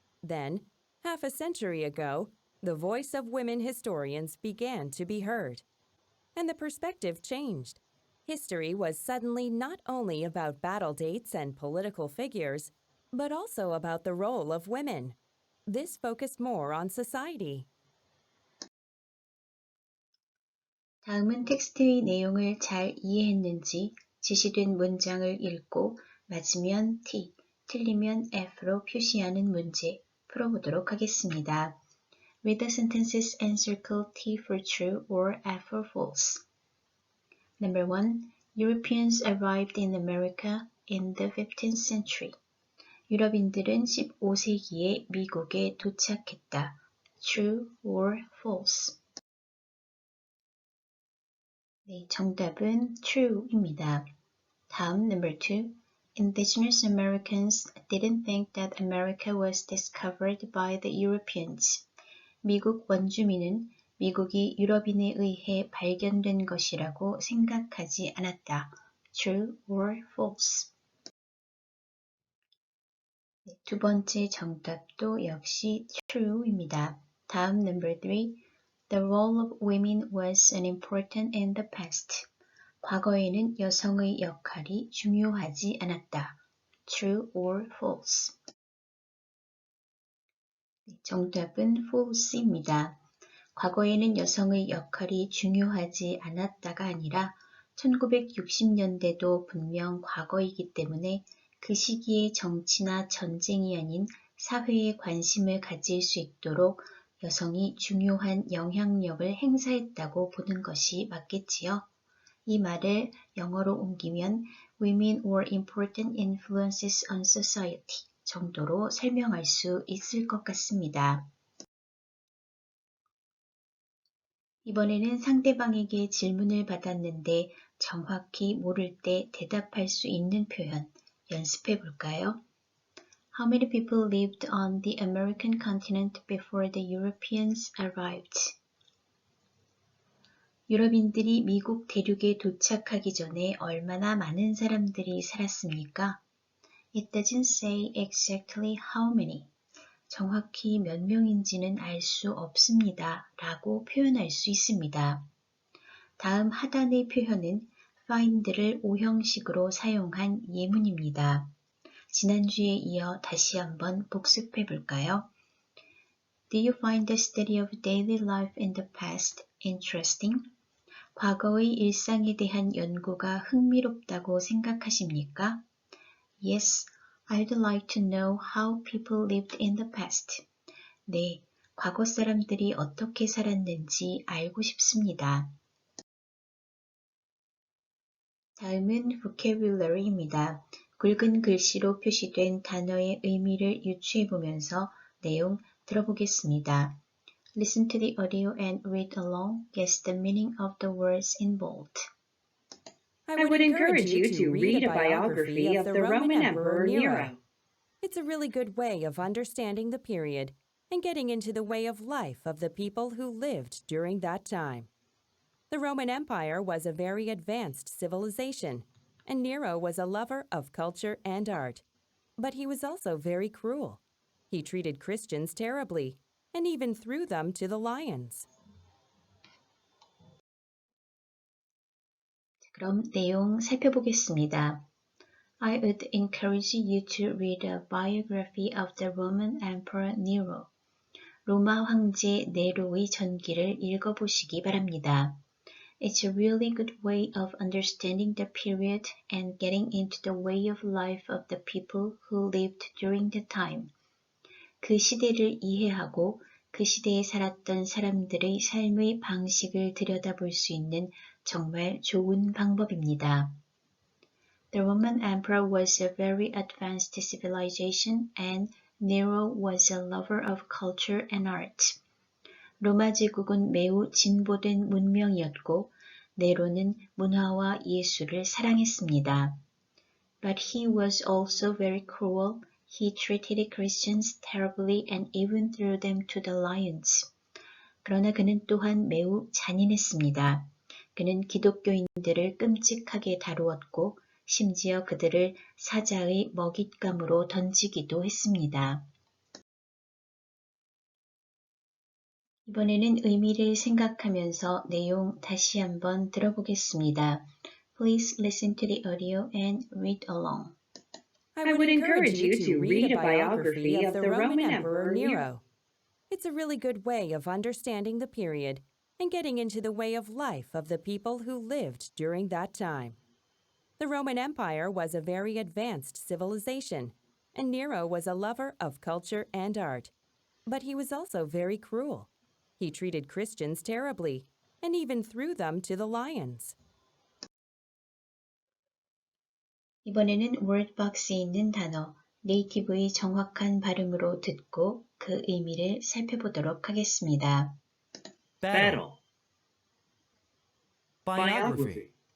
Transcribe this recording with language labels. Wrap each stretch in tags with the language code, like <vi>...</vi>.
<en>Then, half a century ago, the voice of women historians began to be heard. And the perspective changed. History was suddenly not only about battle dates and political figures, but also about the role of women. This focused more on society.</en> <ko>다음은 텍스트의 내용을 잘 이해했는지 지시된 문장을 읽고 맞으면 T, 틀리면 F로 표시하는 문제 풀어보도록 하겠습니다.</ko> <en>Read the sentences and circle T for true or F for false. Number 1. Europeans arrived in America in the 15th century.</en> <ko>유럽인들은 15세기에 미국에 도착했다.</ko> <en>True or false?</en> <ko>네, 정답은 true입니다. 다음</ko> <en>number 2. Indigenous Americans didn't think that America was discovered by the Europeans.</en> <ko>미국 원주민은 미국이 유럽인에 의해 발견된 것이라고 생각하지 않았다.</ko> <en>True or false?</en> <ko>네, 두 번째 정답도 역시 true입니다. 다음</ko> <en>number 3. The role of women was unimportant in the past.</en> <ko>과거에는 여성의 역할이 중요하지 않았다.</ko> <en>True or false?</en> <ko>정답은 false입니다. 과거에는 여성의 역할이 중요하지 않았다가 아니라 1960년대도 분명 과거이기 때문에 그 시기의 정치나 전쟁이 아닌 사회에 관심을 가질 수 있도록 여성이 중요한 영향력을 행사했다고 보는 것이 맞겠지요. 이 말을 영어로 옮기면</ko> <en>women were important influences on society</en> <ko>정도로 설명할 수 있을 것 같습니다. 이번에는 상대방에게 질문을 받았는데 정확히 모를 때 대답할 수 있는 표현 연습해 볼까요?</ko> <en>How many people lived on the American continent before the Europeans arrived?</en> <ko>유럽인들이 미국 대륙에 도착하기 전에 얼마나 많은 사람들이 살았습니까?</ko> <en>It doesn't say exactly how many.</en> <ko>정확히 몇 명인지는 알 수 없습니다. 라고 표현할 수 있습니다. 다음 하단의 표현은 find를 오형식으로 사용한 예문입니다. 지난주에 이어 다시 한번 복습해 볼까요?</ko> <en>Do you find the study of daily life in the past interesting?</en> <ko>과거의 일상에 대한 연구가 흥미롭다고 생각하십니까?</ko> <en>Yes, I'd like to know how people lived in the past.</en> <ko>네, 과거 사람들이 어떻게 살았는지 알고 싶습니다. 다음은 vocabulary입니다. 굵은 글씨로 표시된 단어의 의미를 유추해보면서 내용 들어보겠습니다.</ko> <en>Listen to the audio and read along. Guess the meaning of the words in bold. I would encourage you to read a biography of the Roman Emperor Nero. It's a really good way of understanding the period and getting into the way of life of the people who lived during that time. The Roman Empire was a very advanced civilization, and Nero was a lover of culture and art. But he was also very cruel. He treated Christians terribly and even threw them to the lions.</en> <ko>그럼 내용 살펴보겠습니다.</ko> <en>I would encourage you to read a biography of the Roman Emperor Nero.</en> <ko>로마 황제 네로의 전기를 읽어보시기 바랍니다.</ko> <en>It's a really good way of understanding the period and getting into the way of life of the people who lived during the time.</en> <ko>그 시대를 이해하고 그 시대에 살았던 사람들의 삶의 방식을 들여다볼 수 있는 정말 좋은 방법입니다.</ko> <en>The Roman Emperor was a very advanced civilization and Nero was a lover of culture and art.</en> <ko>로마 제국은 매우 진보된 문명이었고 네로는 문화와 예술을 사랑했습니다.</ko> <en>But he was also very cruel. He treated Christians terribly and even threw them to the lions.</en> <ko>그러나 그는 또한 매우 잔인했습니다. 그는 기독교인들을 끔찍하게 다루었고 심지어 그들을 사자의 먹잇감으로 던지기도 했습니다. 이번에는 의미를 생각하면서 내용 다시 한번 들어보겠습니다.</ko> <en>Please listen to the audio and read along. I would encourage you to read a biography of the Roman Emperor Nero. It's a really good way of understanding the period and getting into the way of life of the people who lived during that time. The Roman Empire was a very advanced civilization, and Nero was a lover of culture and art. But he was also very cruel. He treated Christians terribly and even threw them to the lions.</en> <ko>이번에는 월드박스에 있는 단어 네이티브의 정확한 발음으로 듣고 그 의미를 살펴보도록 하겠습니다.</ko> <en>Battle. Biography.</en>